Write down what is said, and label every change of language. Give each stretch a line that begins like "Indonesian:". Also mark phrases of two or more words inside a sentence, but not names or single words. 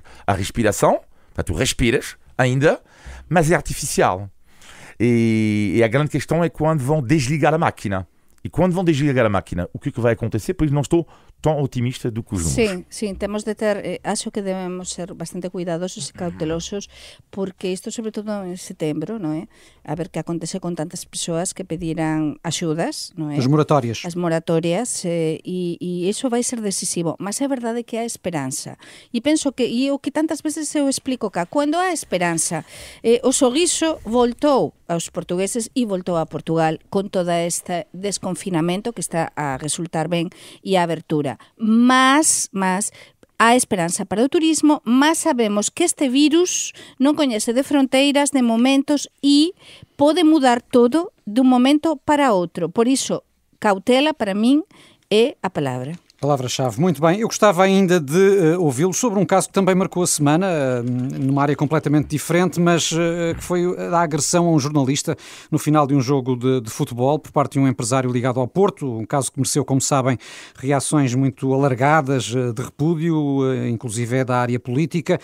Portuguese: A respiração, tu respiras ainda, mas é artificial. E a grande questão é quando vão desligar a máquina. E quando vão desligar a máquina, o que vai acontecer? Por isso não estou tão otimista do que os números. Sim, temos de ter, acho que devemos ser bastante cuidadosos e cautelosos,
Galician: porque isto, sobre todo en setembro, non é? A ver que acontece con tantas persoas que pediran axudas, non é? As moratórias. As moratórias, e iso vai ser decisivo, mas é verdade que há esperanza. E penso que, e o que tantas veces eu explico cá, cando há esperanza, o sorriso voltou aos portugueses e voltou a Portugal con toda este desconfinamento que está a resultar ben e a abertura. Mas há esperanza para o turismo, mas sabemos que este virus non coñece de fronteiras, de momentos e pode mudar todo dun momento para outro. Por iso, cautela para min é a palavra.
Portuguese: Palavra-chave. Muito bem. Eu gostava ainda de ouvi-lo sobre um caso que também marcou a semana, numa área completamente diferente, mas que foi a agressão a um jornalista no final de um jogo de futebol por parte de um empresário ligado ao Porto, um caso que mereceu, como sabem, reações muito alargadas de repúdio, inclusive da área política.